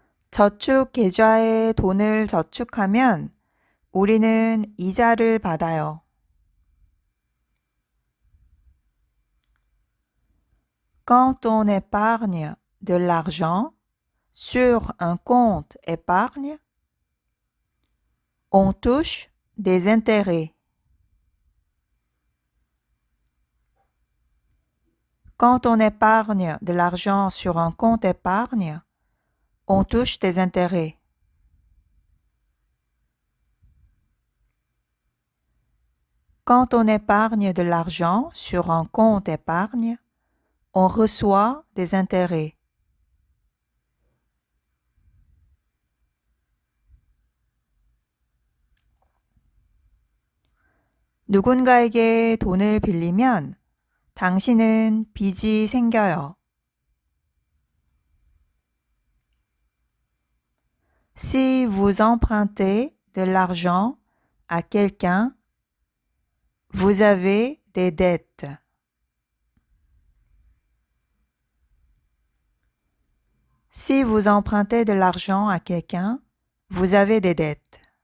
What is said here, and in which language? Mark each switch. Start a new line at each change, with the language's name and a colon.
Korean: 저축 계좌에 돈을 저축하면 우리는 이자를 받아요.
French: Quand on épargne de l'argent sur un compte épargne, on touche des intérêts. Quand on épargne de l'argent sur un compte épargne, on touche des intérêts. Quand on épargne de l'argent sur un compte épargne, on reçoit des intérêts.
Korean: 누군가에게 돈을 빌리면 당신은 빚이 생겨요.
French: Si vous empruntez de l'argent à quelqu'un, vous avez des dettes. Si vous empruntez de l'argent à quelqu'un, vous avez des dettes.